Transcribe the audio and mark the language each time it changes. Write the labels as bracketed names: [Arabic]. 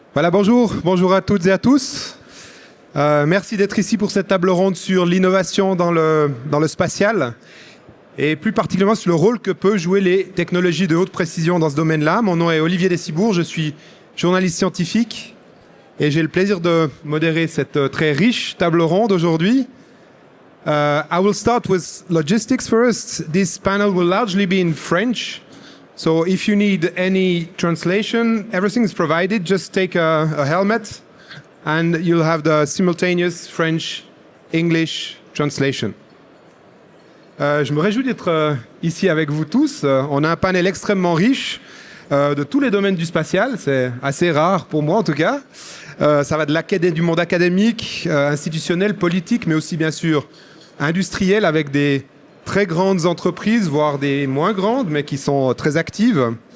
[French] Voilà, bonjour à toutes et à tous. Merci d'être ici pour cette table ronde sur l'innovation dans le spatial et plus particulièrement sur le rôle que peuvent jouer les technologies de haute précision dans ce domaine-là. Mon nom est Olivier Dessibourg, je suis journaliste scientifique et j'ai le plaisir de modérer cette très riche table ronde aujourd'hui. [English] I will start with logistics first. This panel will largely be in French. So if you need any translation, everything is provided. Just take a helmet and you'll have the simultaneous French-English translation. [French] Je me réjouis d'être ici avec vous tous. On a un panel extrêmement riche de tous les domaines du spatial. C'est assez rare pour moi en tout cas. Ça va du monde académique, institutionnel, politique, mais aussi bien sûr industriel avec des très grandes entreprises, voire des moins grandes, mais qui sont très actives.